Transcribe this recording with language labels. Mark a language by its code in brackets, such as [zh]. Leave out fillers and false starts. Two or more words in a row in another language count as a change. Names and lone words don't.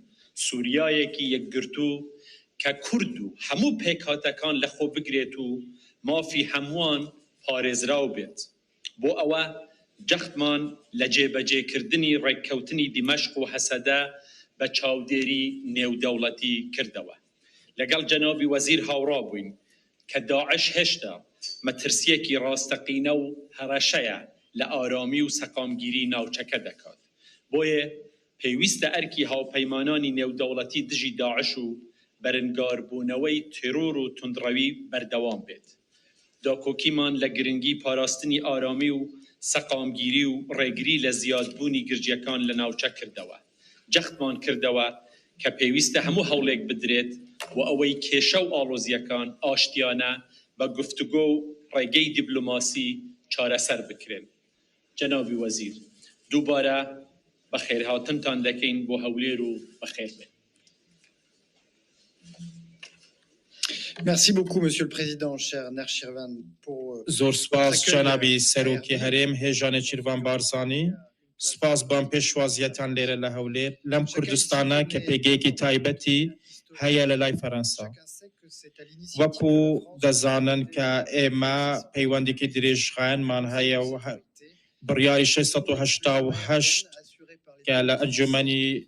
[ckb] سوریایکی یک گرتو که کردو همو پیکاتکان لخو بگریتو ما فی هموان پارز راو بیت. بو اوه جختمان لجیبجی کردنی ریکوتنی دمشق و حسده به چاودیری نیو دولتی کردوه. لگل جنابی وزیر هاورا بوین که داعش هشتا مترسیکی راستقینه و هرشیه لآرامی و سقامگیری ناوچکه دکات. بوی پیوست ارکی هاو پیمانانی نیو دولتی دجی داعش و برنگار بونوی ترور و تندروی بردوام بید. داکوکیمان لگرنگی پاراستنی آرامی و سقامگیری و ریگری لزیادبونی گرجیکان لناوچه کردوه. جختمان کردوه که پیوست همو هولک بدرید و اوی کشو آلوزیکان آشتیانه و گفتگو ریگی دیپلماسی چاره سر بکرین. جنابی وزیر دوباره بخیر هاتن تان دکین بو هولی رو بخیر بین. [fr] Merci beaucoup, Monsieur le Président, cher Nerchirvan, pour [ckb] زۆر سپاس جنابی سەرۆکی هەرێم هێژە نێچیروان بارزانی سپاس بان پێشوازیەتان لێرە لە هەولێر لەم کوردستانە کە پێگەیەکی تایبەتی هەیە لە لای فەرەنسا وەکو دەزانن کە ئێمە پەیوەندێکی درێژخایەنمان هەیە و بڕیاری 688 کە لە ئەنجومەنی